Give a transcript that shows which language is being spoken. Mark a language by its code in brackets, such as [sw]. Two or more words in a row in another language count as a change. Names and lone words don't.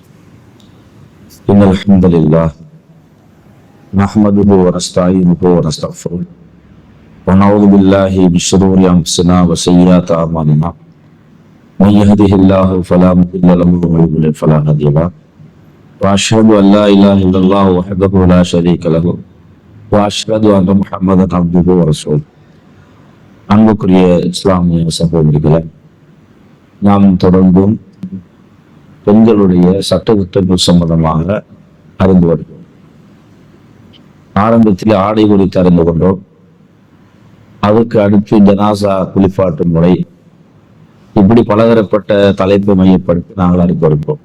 [ar] إن الحمد لله نحمده ونستعينه ونستغفره ونعوذ بالله من شرور أنفسنا وسيئات أعمالنا من يهده الله فلا مضل له ومن يضلل فلا هادي له وأشهد أن لا إله إلا الله وحده لا شريك له وأشهد أن محمدا عبده ورسوله. [ta] அன்புக்குரிய இஸ்லாமிய சகோதரிகளே, நாம் தொடர்ந்தும் பெண்களுடைய சட்டத்திட்டங்கள் சம்பந்தமாக அறிந்து வருகிறோம். ஆரம்பத்தில் ஆடை குறித்து அறிந்து கொண்டோம். அதுக்கு அடுத்து ஜனாசா குளிப்பாட்டு முறை, இப்படி பலதரப்பட்ட தலைப்பு மையப்படுத்தி நாங்கள் அறிந்து வருகிறோம்.